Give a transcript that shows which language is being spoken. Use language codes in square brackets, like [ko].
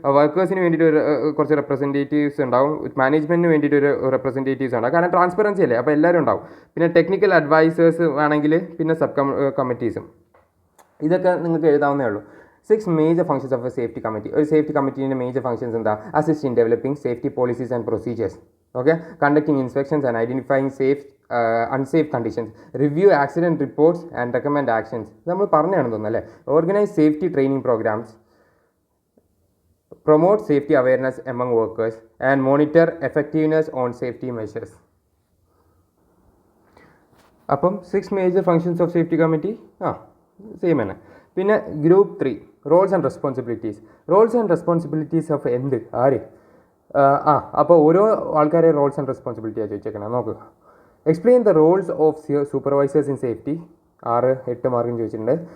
[ml] വർക്കേഴ്സിന് വേണ്ടിയിട്ട് കുറച്ച് റെപ്രസെൻറ്റേറ്റീവ്സ് ഉണ്ടാവും. മാനേജ്മെൻറ്റിന് വേണ്ടിയിട്ട് ഒരു റെപ്രസെൻറ്റേറ്റീവ്സ് ഉണ്ടാവും. കാരണം ട്രാൻസ്പെറൻസി അല്ലേ, അപ്പോൾ എല്ലാവരും ഉണ്ടാവും. പിന്നെ ടെക്നിക്കൽ അഡ്വൈസേഴ്സ് ആണെങ്കിൽ പിന്നെ സബ് കമ്മിറ്റീസും. ഇതൊക്കെ നിങ്ങൾക്ക് എഴുതാവുന്നേ ഉള്ളൂ. [en] 6 major functions of a safety committee. [ml] ഒരു സേഫ്റ്റി കമ്മിറ്റീൻ്റെ മേജർ ഫങ്ഷൻസ് എന്താ? [en] Assist in developing safety policies and procedures. Okay, conducting inspections and identifying safe, unsafe conditions, review accident reports and recommend actions. [ml] നമ്മൾ പറഞ്ഞാണെന്ന് തോന്നുന്നു അല്ലേ. [en] Organize safety training programs, promote safety awareness among workers and monitor effectiveness on safety measures. [ml] അപ്പം [en] 6 major functions of safety committee [ml] same തന്നെ. പിന്നെ group 3 [en] roles and responsibilities of [ml] എന്ത് ആര് അപ്പോൾ ഓരോ ആൾക്കാരെ റോൾസ് ആൻഡ് റെസ്പോൺസിബിലിറ്റിയാണ് ചോദിച്ചേക്കണം. നോക്കുക. [en] explain the roles of supervisors in safety 6-8 [ml] മാർക്കിന് ചോദിച്ചിട്ടുണ്ട്.